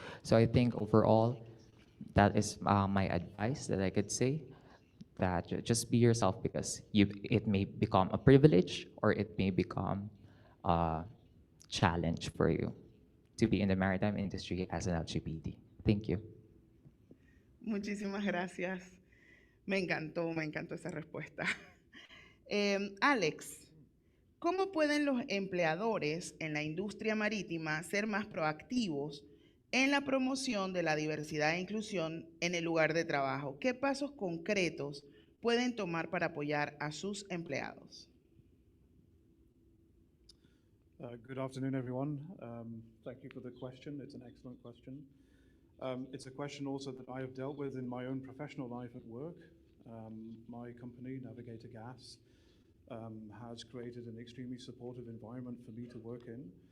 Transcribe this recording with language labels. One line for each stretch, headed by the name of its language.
English: So I think overall, that is my advice that I could say, that just be yourself because it may become a privilege or it may become a challenge for you to be in the maritime industry as an LGBT. Thank you.
Spanish: Muchísimas gracias. Me encantó esa respuesta. Alex, ¿cómo pueden los empleadores en la industria marítima ser más proactivos en la promoción de la diversidad e inclusión en el lugar de trabajo? ¿Qué pasos concretos pueden tomar para apoyar a sus empleados?
English: Good afternoon, everyone. Thank you for the question. It's an excellent question. It's a question also that I have dealt with in my own professional life at work. My company, Navigator Gas, has created an extremely supportive environment for me to work in.